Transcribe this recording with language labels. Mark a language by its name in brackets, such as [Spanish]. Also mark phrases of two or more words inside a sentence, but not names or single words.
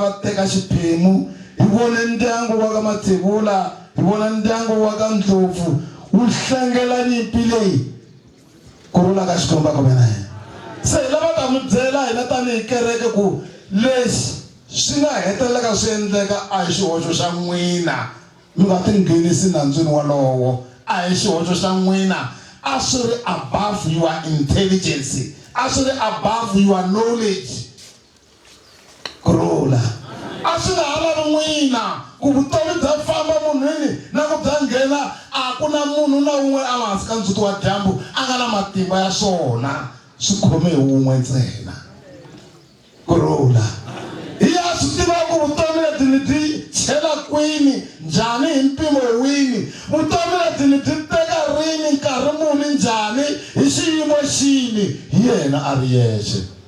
[Tsonga] va teka xiphemu hi vone ndyangu wa ka Mathebula hi vona ndyangu wa ka Ndlopfu wu hlengela nyimpi leyi kurula ka Xikwembu ka wena se lava ta mi byela hina tanihi kereke ku leswi swi nga heteleka swi endleka a hi xihoxo xa n'wina mi nga tinghenisi nandzwini walowo a hi xihoxo xa n'wina a swi ri [English] above your intelligence [Tsonga] a swi ri [English] above your knowledge [Tsonga] kurula a swi nga ha lavi n'wina ku vutomi bya famba munhwini na ku bya nghena a ku na munhu na un'we a hansi ka ndzhuti wa dyambu a nga na matimba ya swona swi khome hi wun'we ntsena kurula hi ya swi tiva ku vutomi lebyi ni byi chela kwini njhani hi mpimo wini vutomi lebyi ni byi teka rini nkarhi muni njhani hi xiyimo xini hi yena a ri yexe